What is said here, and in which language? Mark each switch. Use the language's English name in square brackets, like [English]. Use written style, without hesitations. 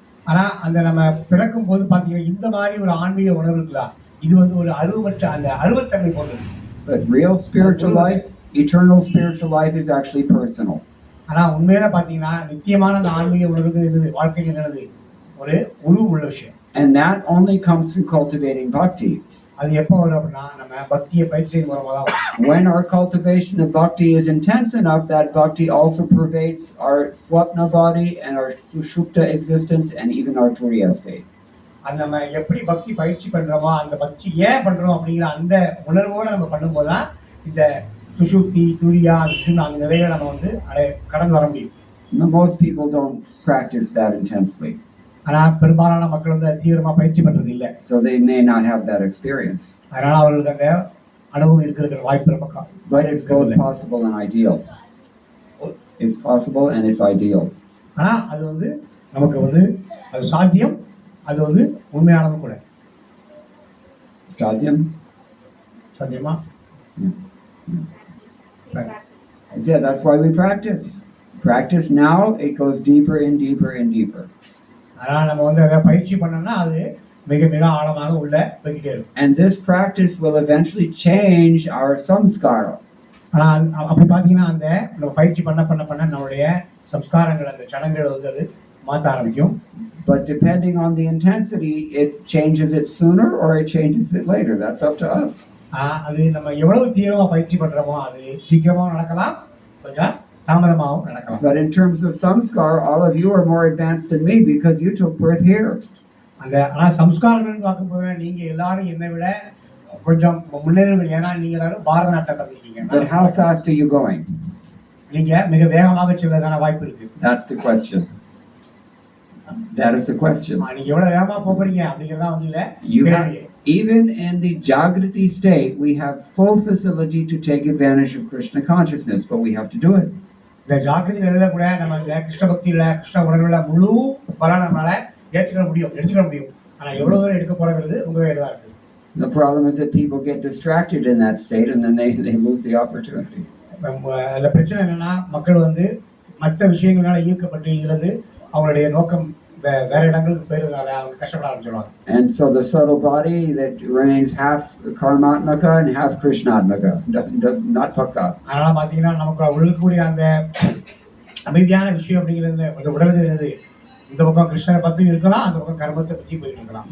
[Tamil] ஆனா அந்த நம்ம பிறக்கும் போது பாத்தீங்கன்னா இந்த மாதிரி ஒரு ஆன்மீக உணர்வு இருக்குதா, இது வந்து ஒரு அருவமற்ற அந்த அருவத்தன்மை போன்றது. [English] But real spiritual life, eternal spiritual life is actually personal. [Tamil] ஆனா உண்மையில பாத்தீங்கன்னா நித்தியமான அந்த ஆன்மீக உணர்வு என்னது, வாழ்க்கைக்கு என்னது ஒரு உருவ உள்ள விஷயம். [English] And that only comes through cultivating bhakti. [Tamil] அது எப்போ வரும் அப்படின்னா நம்ம பக்தியை பயிற்சி செய்யும் மூலமா தான் வரும். [English] When our cultivation of bhakti is intense enough, that bhakti also pervades our swapna body and our sushupta existence and even our turiya state. [Tamil] அது நம்ம எப்படி பக்தி பயிற்சி பண்றோமோ அந்த பக்தி ஏன் பண்றோம் அப்படிங்கிற அந்த உணர்வோட நம்ம பண்ணும்போது தான் இந்த சுஷுப்தி துரியா அந்த நிலையை நம்ம வந்து கடந்து வர முடியும். [English] Most people don't practice that intensely. [Tamil] ஆனா பெரும்பாலான மக்கள் வந்து தீவிரமா பயிற்சி பண்றது இல்ல. [English] So they may not have that experience. [Tamil] அதனால அவங்களுக்கு அந்த அனுபவம் இருக்கிற வாய்ப்பு ரொம்ப. [English] But it's both possible and ideal. It's possible and it's ideal. [Tamil] ஆனா அது வந்து நமக்கு வந்து அது சாத்தியம், அது வந்து உண்மையானதும் கூட. Satyam? சாத்தியமா? [English] Yeah, that's why we practice. Practice now, it goes deeper and deeper and deeper. [Tamil] அதனால நம்ம வந்து அதை பயிற்சி பண்ணோம்னா அது மிக மிக ஆழமாக உள்ள போய்கிட்டே இருக்கும். [English] And this practice will eventually change our samskara. [Tamil] ஆனா அப்படி பாத்தீங்கன்னா அந்த நம்ம பயிற்சி பண்ண நம்மளுடைய சம்ஸ்காரங்கள் அந்த சடங்குகள் வந்து அது மாற்ற ஆரம்பிக்கும். [English] But depending on the intensity, it changes it sooner or it changes it later. That's up to us. [Tamil] அது நம்ம எவ்வளவு தீவிரமா பயிற்சி பண்றோமோ அது சீக்கிரமாவும் நடக்கலாம், கொஞ்சம் தாமதமாகவும் நடக்கலாம். [English] But in terms of samskar, all of you are more advanced than me because you took birth here. [Tamil] ஆனா சம்ஸ்காரங்கள் பார்க்கும்போது நீங்க எல்லாரும் என்னை விட கொஞ்சம் முன்னேறுவீங்க. ஏன்னா நீங்க எல்லாரும் பாரத நாட்டை கத்துக்கிட்டீங்க. [English] But how fast are you going? [Tamil] நீங்க மிக வேகமாக செல்வதற்கான வாய்ப்பு இருக்கு. [English] That's the question. That is the question. [Tamil] நீங்க எவ்வளவு வேகமா போறீங்க அப்படிங்கறதா வந்து இல்ல. [English] Even in the Jagrati state, we have full facility to take advantage of Krishna consciousness, but we have to do it. [Tamil] இந்த ஜாகிரதி நிலையில கூட நம்ம இந்த கிருஷ்ண பக்தியில கிருஷ்ண உணர்வுல முழு பலன் நம்மளால எடுத்துக்க முடியும். ஆனா எவ்வளவு தூரம் எடுக்க போறது உங்க கையில தான் இருக்கு. [English] The problem is that people get distracted in that state and then they lose the opportunity. [Tamil] அந்த பிரச்சனை என்னன்னா மக்கள் வந்து மற்ற விஷயங்களால ஈர்க்கப்பட்டு இருந்து அவங்களுடைய நோக்கம் வேற இடங்களுக்கு போயிருந்தால அவங்க கஷ்டப்பட ஆரம்பிச்சிடுவாங்க. [English] And so the subtle body that remains half karmatmaka and half krishnatmaka, does not bhakta. [Tamil] அதனால பாத்தீங்கன்னா நமக்கு உள்ளக்கூடிய அந்த அமைதியான விஷயம் அப்படிங்கிறது அந்த உடலுது இந்த பக்கம் கிருஷ்ணரை பத்தி இருக்கலாம், அந்த பக்கம் கர்மத்தை பத்தி போயிட்டு இருக்கலாம்.